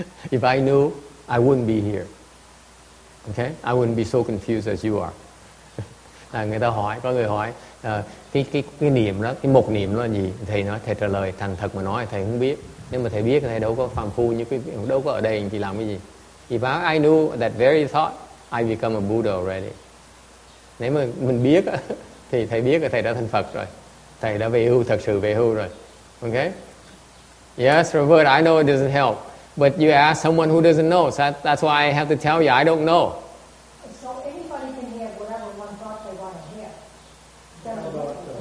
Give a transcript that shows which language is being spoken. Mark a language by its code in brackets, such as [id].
[en] If I knew, I wouldn't be here. Okay? I wouldn't be so confused as you are. [vi] Người ta hỏi, có người hỏi cái niệm đó, cái một niệm đó là gì? Thầy nói, thầy trả lời thành thật mà nói thầy không biết. Nếu mà thầy biết thầy đâu có phàm phu như quý vị, đâu có ở đây chỉ làm cái gì. [en] If I knew that very thought, I become a Buddha already. [vi] Nếu mà mình biết thì thầy biết là thầy đã thành Phật rồi. Thầy đã về hưu, thật sự về hưu rồi. [en] Okay? Yes, Robert, I know it doesn't help. But you ask someone who doesn't know, so that's why I have to tell you I don't know. So anybody can have whatever one thought they want to have.